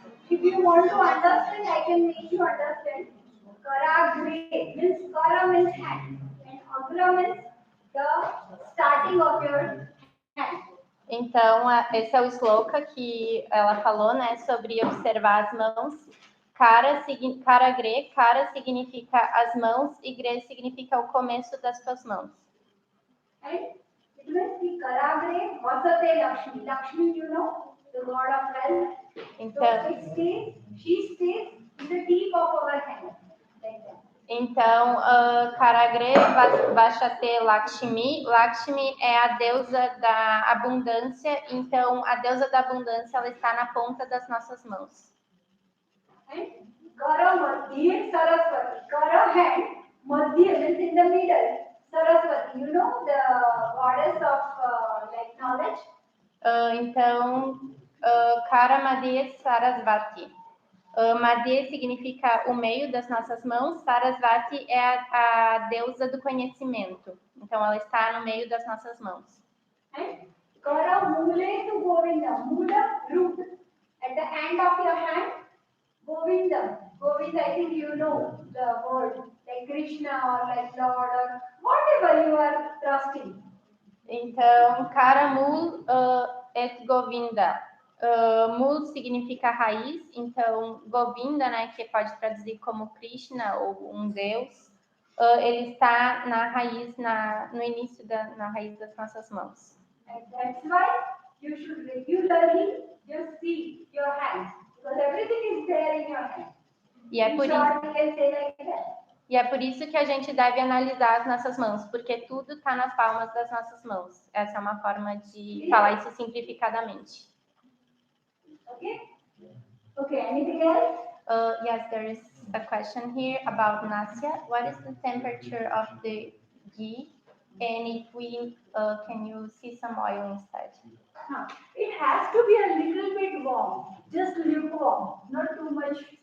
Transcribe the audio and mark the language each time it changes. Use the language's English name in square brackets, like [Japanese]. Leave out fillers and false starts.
[English] If you want to understand, I can make you understand. Kara gre means kara means hand, and agra means the starting of your hand. [Portuguese] Então, esse é o sloka que ela falou, né, sobre observar as mãos. Kara gre, kara significa as mãos e gre significa o começo das suas mãos. [English] And it means the kara gre, vasate Lakshmi. Lakshmi, you know, the god of wealth. [Portuguese] Então, [English] So it stays, she stays in the tip of our hand, like that. [Portuguese] Então, [Sanskrit] Karagre Vashate Lakshmi. [Portuguese] Lakshmi é a deusa da abundância. Então, a deusa da abundância ela está na ponta das nossas mãos. [English] And [Sanskrit] Kara Madhya Saraswati. [English] Kara hand, Madhya means in the middle. Saraswati, you know the goddess of like knowledge. [Portuguese] Então, [Sanskrit] Kara Madhya Sarasvati. [Portuguese] Madhya significa o meio das nossas mãos, Sarasvati é a deusa do conhecimento. Então, ela está no meio das nossas mãos. [Sanskrit] Kara Mule to Govinda. Mula, root. [English] At the end of your hand, Govinda. Govinda, I think you know the word, like Krishna or like Lord or whatever you are trusting. [Portuguese] Então, [Sanskrit] Kara Mul et Govinda. [Portuguese] Mul significa raiz, então Govinda, né, que pode traduzir como Krishna ou um deus, ele está na raiz, no início na raiz das nossas mãos. [English] And that's why you should regularly just see your hands, because everything is there in your hand. [Portuguese] E é [English] In [Portuguese] por [English] short, we can say like that. [Portuguese] e é por isso que a gente deve analisar as nossas mãos, porque tudo está nas palmas das nossas mãos. Essa é uma forma de falar isso simplificadamente. [English] Okay? Okay, anything else? Yes, there is a question here about Nasya. What is the temperature of the ghee? And if we can you see some oil instead? It has to be a little bit warm, just lukewarm, not too much.